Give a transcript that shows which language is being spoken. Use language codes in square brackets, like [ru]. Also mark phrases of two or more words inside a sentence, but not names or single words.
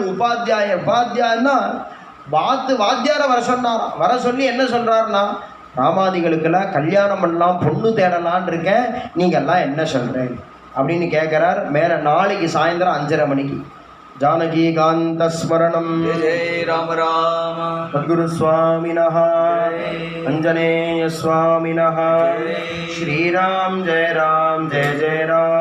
[ta] பந்துக்கள் உபாத்தியாயன்னா வாத்தியாரை வர சொன்னாராம். வர சொல்லி என்ன சொல்கிறாருன்னா, ராமாதிகளுக்கெல்லாம் கல்யாணம் பண்ணலாம், பொண்ணு தேடலான் இருக்கேன், நீங்கள்லாம் என்ன சொல்கிறேன் அப்படின்னு கேட்குறார். மேலே நாளைக்கு சாயந்தரம் 5:30 மணிக்கு. [sa] जानकी कान्त स्मरणम्. जय जय राम राम. [ta] சத்குரு சுவாமினஹ, அஞ்சனேய சுவாமினஹ. ஸ்ரீராம் ஜெய ராம் ஜெய ஜெய ராம்.